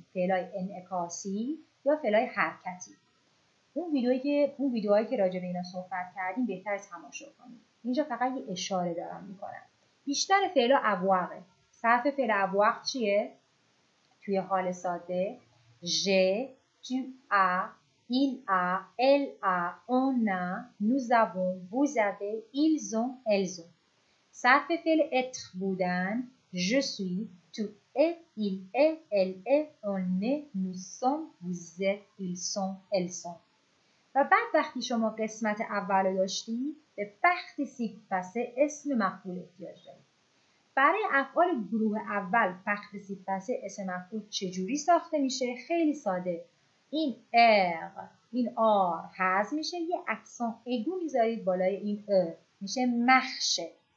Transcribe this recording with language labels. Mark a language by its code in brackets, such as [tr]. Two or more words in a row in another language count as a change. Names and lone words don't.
[fa] فعلای انعکاسی یا فعلای حرکتی. اون ویدیوهایی که راجب اینا صحبت کردیم بهتر تماشا کنید. اینجا فقط یه اشاره دارم میکنم. بیشتر فعلا avoirه. صرف فعل avoir چیه؟ توی حال ساده [fr] j'ai, tu as, il a, elle a, on a, nous avons, vous avez, ils ont, elles ont. [fa] صرف فعل [fr] être بودن je suis, tu es, il est, elle est, on est, nous sommes, vous êtes, ils sont, elles sont. [fa] و بعد وقتی شما قسمت اول داشتی به [fr] participe passé [fa] اسم مفعول احتیاج دارید. برای افعال گروه اول [fr] participe passé [fa] اسم مفعول چجوری ساخته میشه؟ خیلی ساده. این این آر حذف میشه، یه [fr] accent aigu [fa] میذارید بالای این میشه مخشه.